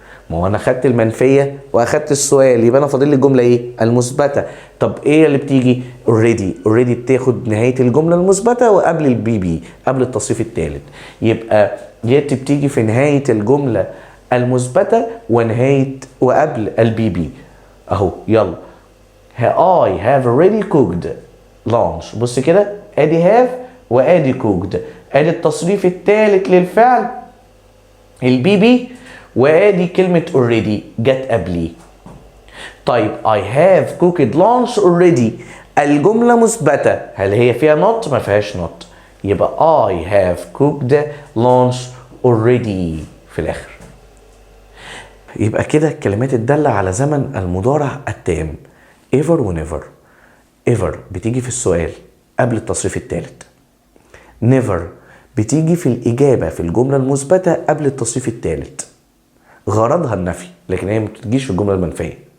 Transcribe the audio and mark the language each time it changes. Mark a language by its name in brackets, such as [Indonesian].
[Arabic] ما هو انا خدت المنفية واخدت السؤال، يبقى انا فاضل لي الجملة ايه؟ المثبتة. طب ايه اللي بتيجي؟ already بتاخد نهاية الجملة المثبتة وقبل البي بي، قبل التصريف الثالث. يبقى yet بتيجي في نهاية الجملة المثبتة وقبل البي بي اهو. [English] يلا I have already cooked lunch. [Arabic] بص كده، ادي have وادي cooked، ادي التصريف الثالث للفعل البي بي، وادي كلمة already جت قبليه. طيب [English] I have cooked lunch already، [Arabic] الجملة مثبتة، هل هي فيها not؟ ما فيهاش not، يبقى I have cooked lunch already في الاخر. يبقى كده الكلمات الدالة على زمن المضارع التام ever و never. ever بتيجي في السؤال قبل التصريف الثالث. never بتيجي في الإجابة في الجملة المثبتة قبل التصريف الثالث، غرضها النفي، لكن هي ما بتجيش في الجملة المنفية.